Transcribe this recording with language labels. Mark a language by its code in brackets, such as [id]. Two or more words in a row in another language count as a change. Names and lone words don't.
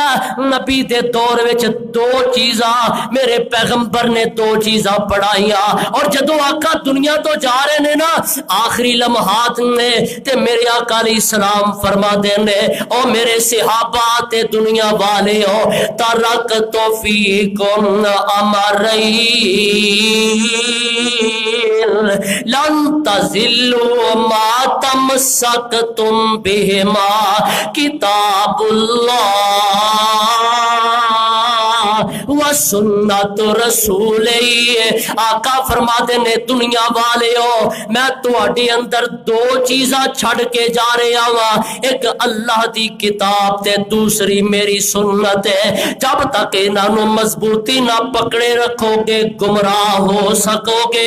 [pa] ਨਬੀ ਦੇ ਦੌਰ ਵਿੱਚ 2 ਚੀਜ਼ਾਂ ਮੇਰੇ ਪੈਗੰਬਰ ਨੇ 2 ਚੀਜ਼ਾਂ ਪੜ੍ਹਾਈਆਂ। ਔਰ ਜਦੋਂ ਆਕਾ ਦੁਨੀਆ ਤੋਂ ਜਾ ਰਹੇ ਨੇ ਨਾ, ਆਖ਼ਰੀ ਲਮਹਾਤ ਨੇ ਤੇ ਮੇਰੇ ਆਕਾ ਅਲੈਹਿੱਸਲਾਮ ਫ਼ਰਮਾਤੇ ਨੇ, ਓ ਮੇਰੇ ਸਹਾਬਾ ਤੇ ਦੁਨੀਆ ਵਾਲੇ ਹੋ, [ar] تركت فيكم أمرين لن تضلوا ما تمسكتم بهما كتاب الله و سنة رسولي. [pa] ਆਕਾ ਫ਼ਰਮਾਤੇ ਨੇ ਦੁਨੀਆ ਵਾਲੇ ਹੋ, ਮੈਂ ਤੁਹਾਡੇ ਅੰਦਰ 2 ਚੀਜ਼ਾਂ ਛੱਡ ਕੇ ਜਾ ਰਿਹਾ ਵਾਂ, ਇੱਕ ਅੱਲਾਹ ਦੀ ਕਿਤਾਬ ਤੇ ਦੂਸਰੀ ਮੇਰੀ ਸੁੰਨਤ ਹੈ। ਜਬ ਤਕ ਇਨ੍ਹਾਂ ਨੂੰ ਮਜ਼ਬੂਤੀ ਨਾ ਪਕੜੇ ਰੱਖੋਗੇ ਗੁਮਰਾਹ ਹੋ ਸਕੋਗੇ।